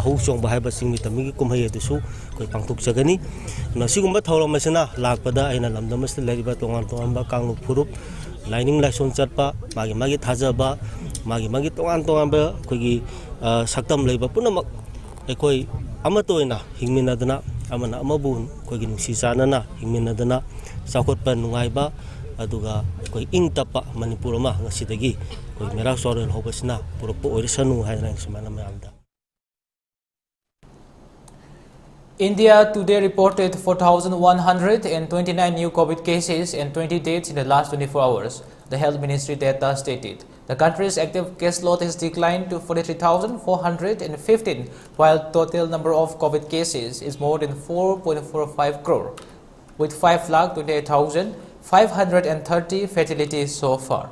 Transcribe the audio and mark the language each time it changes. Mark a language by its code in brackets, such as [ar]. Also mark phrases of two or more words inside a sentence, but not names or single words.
[mni] ꯍꯧ ꯆꯣꯡꯕ ꯍꯥꯏꯕ ꯆꯤꯡꯃꯤ ꯇꯝꯃꯤꯒꯤ ꯀꯨꯝꯍꯩ ꯑꯗꯨꯁꯨ ꯑꯩꯈꯣꯏ ꯄꯥꯡꯊꯣꯛꯆꯒꯅꯤ ꯑꯁꯤꯒꯨꯝꯕ ꯊꯧꯔꯝ ꯑꯁꯤꯅ ꯂꯥꯛꯄꯗ ꯑꯩꯅ ꯂꯝꯗꯝ ꯑꯁꯤꯗ ꯂꯩꯔꯤꯕ ꯇꯣꯉꯥꯟ ꯇꯣꯉꯥꯟꯕ ꯀꯥꯡꯂꯨꯞ ꯐꯨꯔꯨꯞ ꯂꯥꯏꯅꯤꯡ ꯂꯥꯏꯁꯣꯟ ꯆꯠꯄ ꯃꯥꯒꯤ ꯊꯥꯖꯕ ꯃꯥꯒꯤ ꯇꯣꯉꯥꯟ ꯇꯣꯉꯥꯟꯕ ꯑꯩꯈꯣꯏꯒꯤ ꯁꯛꯇꯝ ꯂꯩꯕ ꯄꯨꯝꯅꯃꯛ ꯑꯩꯈꯣꯏ ꯑꯃꯠꯇ ꯑꯣꯏꯅ ꯍꯤꯡꯃꯤꯟꯅꯗꯅ ꯑꯃꯅ ꯑꯃꯕꯨ ꯑꯩꯈꯣꯏꯒꯤ ꯅꯨꯡꯁꯤ ꯆꯥꯟꯅꯅ ꯍꯤꯡꯃꯤꯟꯅꯗꯅ ꯆꯥꯎꯈꯠꯄ ꯅꯨꯡꯉꯥꯏꯕ ꯑꯗꯨꯒ ꯑꯩꯈꯣꯏ ꯏꯪ ꯇꯞꯄ ꯃꯅꯤꯄꯨꯔ ꯑꯃ ꯉꯁꯤꯗꯒꯤ ꯑꯩꯈꯣꯏ ꯃꯦꯔꯥ ꯆꯣꯔꯦꯜ ꯍꯧꯕꯁꯤꯅ ꯄꯨꯔꯛꯄ ꯑꯣꯏꯔꯁꯅꯨ ꯍꯥꯏꯗꯅ ꯁꯨꯃꯥꯏꯅ ꯃꯌꯥꯝꯗ [en] India today reported 4,129 new COVID cases and 20 deaths in the last 24 hours, the Health Ministry data stated. The country's active case load has declined to 43,415, while total number of COVID cases is more than 4.45 crore, with 5,28,530 fatalities so far.